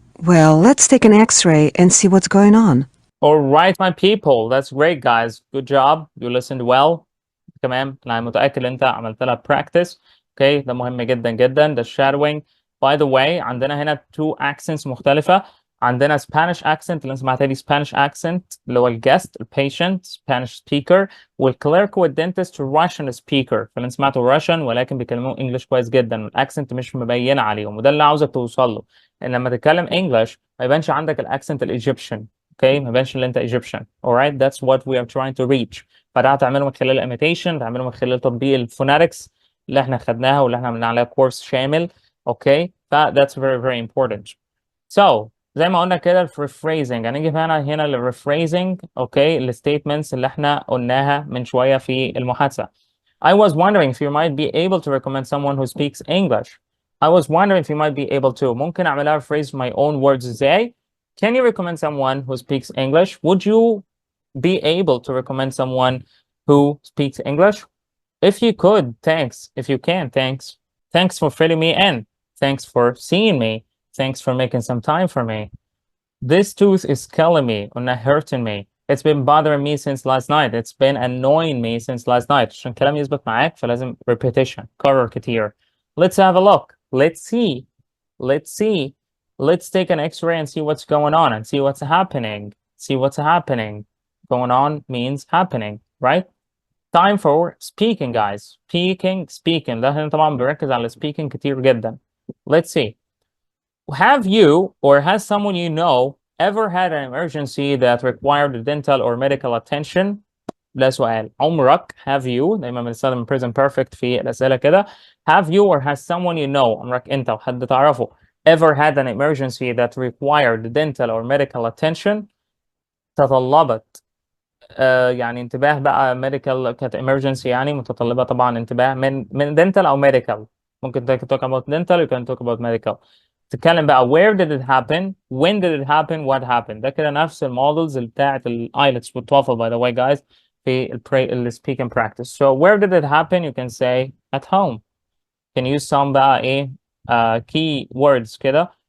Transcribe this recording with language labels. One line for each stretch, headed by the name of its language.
English: Well, let's take an x-ray and see what's going on. All right, my people. That's great, guys. Good job. You listened well.
Arabic: كمان أنا متأكد إن أنت عملت لها practice. Okay, ده مهم جدا جدا. ده
English: shadowing. By the way,
Arabic: عندنا هنا
English: two accents
Arabic: مختلفة. عندنا Spanish accent اللي سمعتها دي Spanish accent اللي هو الجست البيشنت Spanish speaker والclerk والdentist Russian speaker فاللي سمعته Russian ولكن بيكلموا English كويس جدا والاكسنت مش مبينة عليهم وده اللي عاوزك توصل له ان لما تتكلم English ما يبانش عندك الاكسنت الايجيبشن اوكي ما يبانش ان انت Egyptian
English: alright that's what we are trying to reach
Arabic: فده هتعمله من خلال imitation هتعمله من خلال تطبيق الفوناتكس اللي احنا خدناها واللي احنا عملنا عليها كورس شامل اوكي
English: that's very very important so
Arabic: زي ما قلنا كده rephrasing هنيجي هنا للrephrasing اوكي الستيتمنتس اللي احنا قلناها من شويه في المحادثه.
English: I was wondering if you might be able to recommend someone who speaks English. I was wondering if you might be able to.
Arabic: ممكن اعملها
English: rephrase my own words ازاي؟ Can you recommend someone who speaks English? Would you be able to recommend someone who speaks English? If you could, thanks. If you can, thanks. Thanks for filling me in. Thanks for seeing me. Thanks for making some time for me. This tooth is killing me and hurting me. It's been bothering me since last night. It's been annoying me since last night.
Arabic: عشان الكلام يثبت معاك فلازم repetition. كرر كتير.
English: Let's have a look. Let's see. Let's see. Let's take an x-ray and see what's going on and see what's happening. See what's happening. Going on means happening, right? Time for speaking, guys. Speaking.
Arabic: ده هنا طبعا بركز على speaking كتير جدا.
English: Let's see. Have you or has someone you know ever had an emergency that required dental or medical attention?
Arabic: ده سؤال. عمرك
English: have you
Arabic: دايما بنستخدم present perfect في الأسئلة كده.
English: Have you or has someone you know
Arabic: عمرك أنت وحد تعرفه
English: ever had an emergency that required dental or medical attention?
Arabic: تطلبت يعني انتباه بقى medical كانت emergency يعني متطلبة طبعا انتباه من dental أو medical. ممكن
English: talk about dental you can talk about medical.
Arabic: تتكلم بقى
English: where did it happen when did it happen what happened
Arabic: ده كده نفس المودلز بتاعة الايلتس والتوفل
English: by the way guys في ال speaking practice. So where did it happen you can say at home. Can use some
Arabic: بقى ايه
English: key words
Arabic: كده.